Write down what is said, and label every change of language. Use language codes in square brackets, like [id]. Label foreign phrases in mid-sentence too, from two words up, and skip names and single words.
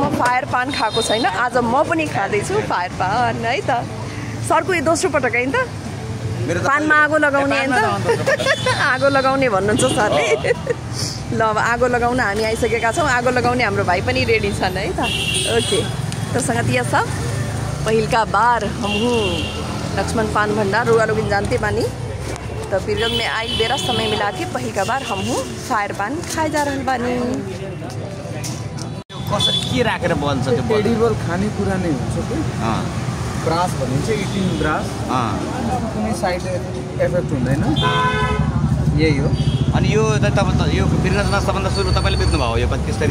[ne] फायर पान खाएको छैन आज म पनि खाँदैछु फायर पान है त सरको यो दोस्रो पटक हैन त पानमा आगो लगाउने हैन त आगो लगाउने भन्नुहुन्छ सरले ल अब आगो लगाउन हामी आइसकेका छौं आगो लगाउने हाम्रो भाइ पनि रेडी छन् है त ओके [bho] तो संगतिया सब पहिल का बार हम हूँ लक्ष्मण पान भंडार रुआ लोग जानते बानी तो वीरगंज में आई बेरा समय मिला के पहिल का बार हम हूँ फायर पान खाए जा रहल बानी [ne] कसरी के राखेर बन्छ त्यो एडिबल खानेकुरा नै हुन्छ के ब्रास भनिन्छ [en] eating brass [ne] कुनै [en] side effect [ne] हुँदैन यही हो अनि यो तपाईँ यो वीरगञ्जमा सबभन्दा सुरु तपाईँले बेच्नु भयो यो 25